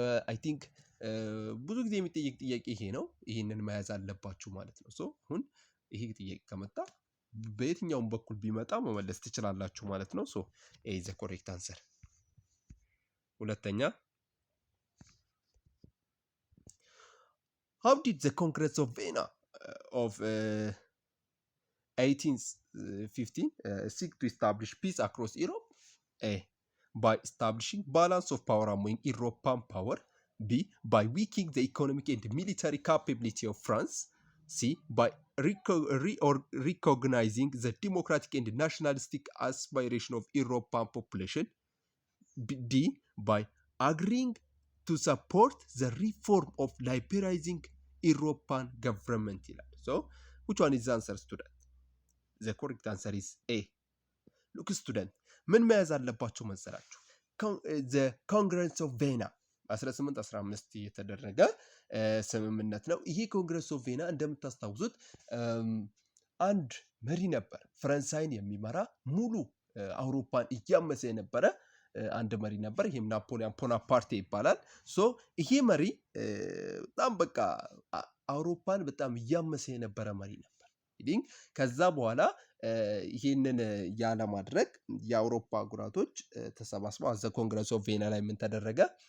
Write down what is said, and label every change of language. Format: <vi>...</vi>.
<en>አይ ቲንክ</en> <am>ብዙ ጊዜ የሚጠየቅ ጥያቄ ይሄ ነው። ይሄንን መያዝ አለባችሁ ማለት ነው። አሁን ይሄ ጥያቄ ከመጣ በየትኛውም በኩል ቢመጣ መመለስ ትችላላችሁ ማለት ነው።</am> <en>ኤ ኢዝ ዘ ኮሬክት አንሰር።</en> <am>ሁለተኛ</am> <en>how did the Congress of Vienna of 1815 seek to establish peace across Europe? A. By establishing balance of power among European power. B. By weakening the economic and military capability of France. C. By recognizing the democratic and nationalistic aspiration of European population. D. By agreeing to support the reform of liberalizing European government. So, which one is the answer, student? The correct answer is A. Look, student,</en> <am>ምን መያዝ አለባችሁ መሰላችሁ? the Congress of Vienna 1815 የተደረገ ስምምነት ነው። ይሄ ኮንግረስ ኦፍ ቬና እንደምታስታውሱት አንድ መሪ ነበር፣ ፈረንሳይን የሚመራ ሙሉ አውሮፓን እያመሰ የነበረ አንድ መሪ ነበር። ይሄም ናፖሊዮን ቦናፓርቴ ይባላል። ይሄ መሪ በጣም በቃ አውሮፓን በጣም እያመሰ የነበረ መሪ ነበር። ከዛ በኋላ ይሄንን ያለማድረግ የአውሮፓ አህጉራቶች ተሰባስበው አዘ ኮንግረስ ኦፍ ቬና ላይ ምን ተደረገ?</am>